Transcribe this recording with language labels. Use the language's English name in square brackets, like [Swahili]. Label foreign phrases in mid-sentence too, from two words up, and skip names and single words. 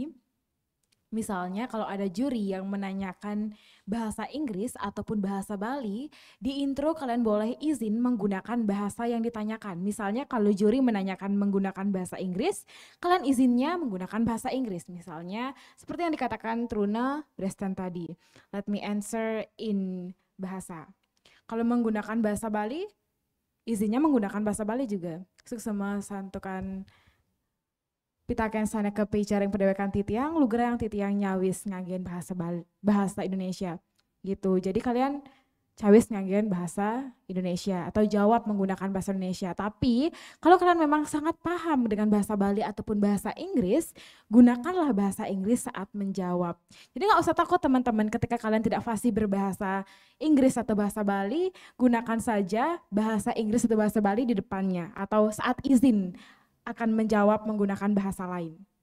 [Indonesian] Misalnya kalau ada juri yang menanyakan bahasa Inggris ataupun bahasa Bali, di intro kalian boleh izin menggunakan bahasa yang ditanyakan. Misalnya kalau juri menanyakan menggunakan bahasa Inggris, kalian izinnya menggunakan bahasa Inggris. Misalnya seperti yang dikatakan Truna Breston tadi, [English] let me answer in bahasa. [Indonesian] Kalau menggunakan bahasa Bali, izinnya menggunakan bahasa Bali juga. [Balinese] Suksema santukan pitaken sana ke picaring pedewekan titiang, lugra yang titiang nyawis ngagen bahasa Indonesia gitu. [Indonesian] Jadi kalian [Balinese] cawis nganggen [Indonesian] bahasa Indonesia atau jawab menggunakan bahasa Indonesia. Tapi kalau kalian memang sangat paham dengan bahasa Bali ataupun bahasa Inggris, gunakanlah bahasa Inggris saat menjawab. Jadi nggak usah takut teman-teman ketika kalian tidak fasih berbahasa Inggris atau bahasa Bali, gunakan saja bahasa Inggris atau bahasa Bali di depannya atau saat izin akan menjawab menggunakan bahasa lain.